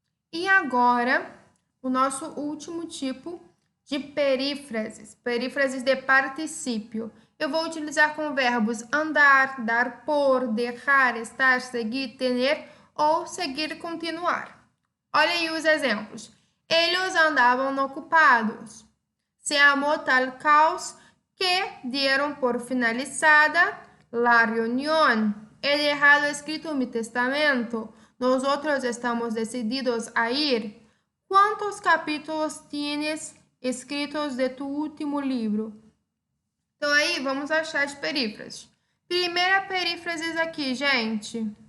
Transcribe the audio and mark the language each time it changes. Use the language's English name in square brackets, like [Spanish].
[Portuguese] E agora, o nosso último tipo de perífrases, perífrases de particípio. Eu vou utilizar com verbos andar, dar por, deixar, estar, seguir, ter ou seguir e continuar. Olha aí os exemplos. Eles andavam ocupados. [Spanish] Se armó tal caos que dieron por finalizada la reunión. He dejado escrito mi testamento. Nosotros estamos decididos a ir. ¿Cuántos capítulos tienes escritos de tu último livro? [Portuguese] Então, aí, vamos achar as perífrases. Primeira perífrase aqui, gente.